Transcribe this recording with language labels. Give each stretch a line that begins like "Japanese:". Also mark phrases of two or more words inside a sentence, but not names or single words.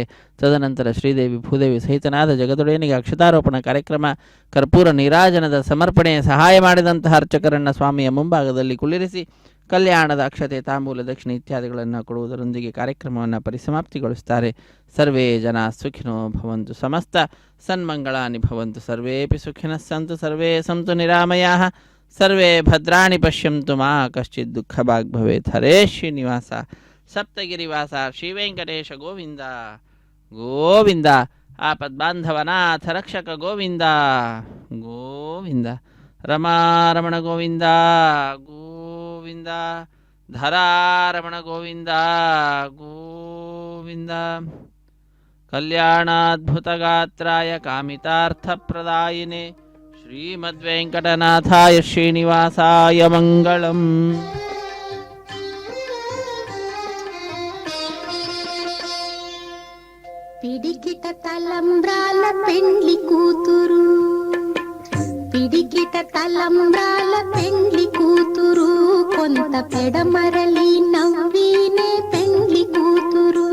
Kannada: ತದನಂತರ ಶ್ರೀದೇವಿ ಭೂದೇವಿ ಸಹಿತನಾದ ಜಗದೊಡೆಯನಿಗೆ ಅಕ್ಷತಾರೋಪಣ ಕಾರ್ಯಕ್ರಮ, ಕರ್ಪೂರ ನೀರಾಜನದ ಸಮರ್ಪಣೆಯ ಸಹಾಯ ಮಾಡಿದಂತಹ ಅರ್ಚಕರನ್ನು ಸ್ವಾಮಿಯ ಮುಂಭಾಗದಲ್ಲಿ ಕುಳ್ಳಿರಿಸಿ ಕಲ್ಯಾಣದ ಅಕ್ಷತೆ, ತಾಂಬೂಲ, ದಕ್ಷಿಣೆ ಇತ್ಯಾದಿಗಳನ್ನು ಕೊಡುವುದರೊಂದಿಗೆ ಕಾರ್ಯಕ್ರಮವನ್ನು ಪರಿಸಮಾಪ್ತಿಗೊಳಿಸುತ್ತಾರೆ.
Sanskrit: ಸರ್ವೇ ಜನ ಸುಖಿನೋ ಭವಂತು, ಸಮಸ್ತ ಸನ್ಮಂಗಳಾನಿ ಭವಂತು, ಸರ್ವೇಪಿ ಸುಖಿನಃ ಸಂತು, ಸರ್ವೇ ಸಂತು ನಿರಾಮಯಾಃ, ಸರ್ವೇ ಭದ್ರಾಣಿ ಪಶ್ಯಂತು, ಮಾ ಕಶ್ಚಿತ್ ದುಃಖಭಾಗ್ ಭವೇತ್. ಹರೇ ಶ್ರೀನಿವಾಸ, ಸಪ್ತಗಿರಿವಾಸ, ಶ್ರೀವೆಂಕಟೇಶ ಗೋವಿಂದ ಗೋವಿಂದ. ಆಪದ್ಬಾಂಧವನಾಥ ರಕ್ಷಕ ಗೋವಿಂದ ಗೋವಿಂದ. ರಮಾರಮಣ ಗೋವಿಂದ ಗೋವಿಂದ. ಧರಾರಮಣ ಗೋವಿಂದ ಗೋವಿಂದ. ಕಲ್ಯಾಣಾದ್ಭುತಗಾತ್ರಾಯ ಕಾಮಿತಾರ್ಥಪ್ರದಾಯಿನೇ ಶ್ರೀಮದ್ವೆಂಕಟನಾಥಾಯ ಶ್ರೀನಿವಾಸಾಯ ಮಂಗಳಂ.
Telugu: పిడికిట తలంబ్రాల పెండ్లి కూతురు, పిడికిట తలంబ్రాల పెండ్లి కూతురు, కొంత పెడమరలి నవ్వినే పెండ్లి కూతురు.